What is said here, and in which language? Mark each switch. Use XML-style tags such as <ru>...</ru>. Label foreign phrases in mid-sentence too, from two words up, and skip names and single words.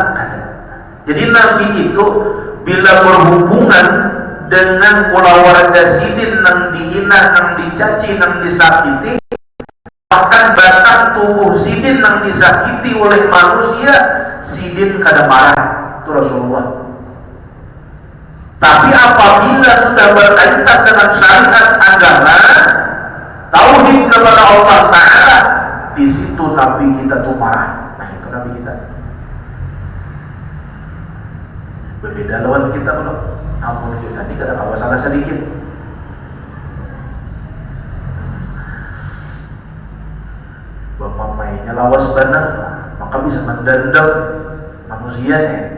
<bjn>Jadi Nabi itu bila berhubungan dengan keluarga sidin yang dihina, yang dicaci, yang disakiti, bahkan batang tubuh sidin yang disakiti oleh manusia, sidin kada marah.</bjn> <id>Itu Rasulullah. Tapi apabila sudah berkaitan dengan syariat agama, tauhid kepada Allah Ta'ala, di situ Nabi kita tuh marah. Nah itu Nabi kita.</id> <bjn>Berbeda lawan kita kalau ampun kita ini kada kawa salah sedikit. Bapaknya lawas benar, maka bisa mendendam manusianya.</bjn>